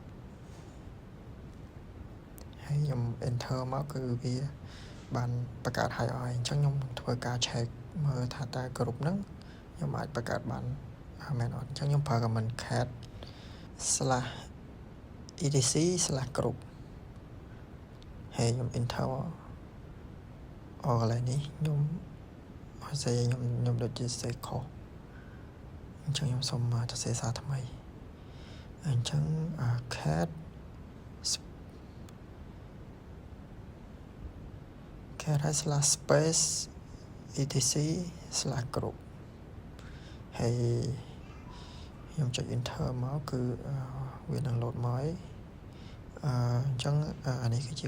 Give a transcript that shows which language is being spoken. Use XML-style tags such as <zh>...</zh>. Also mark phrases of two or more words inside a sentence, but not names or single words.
<km>ហើយខ្ញុំ enter មកគឺវាបានបង្កើតហើយអញ្ចឹងខ្ញុំធ្វើការ check មើលថាតើ group ហ្នឹងខ្ញុំអាចបង្កើតបានមែនអត់អញ្ចឹងខ្ញុំប្រើ</km> <en>command cat</en> <km>/etc/group ហើយខ្ញុំ enter កន្លែងនេះខ្ញុំអត់ស្អីខ្ញុំដូចជាសេខុសអញ្ចឹងខ្ញុំសូមសរសេរសារថ្មីអញ្ចឹង cat ហើយ /space etc/group ហើយខ្ញុំចុច enter មកគឺវានឹង load មកហើយអញ្ចឹងអានេះគឺជា</km>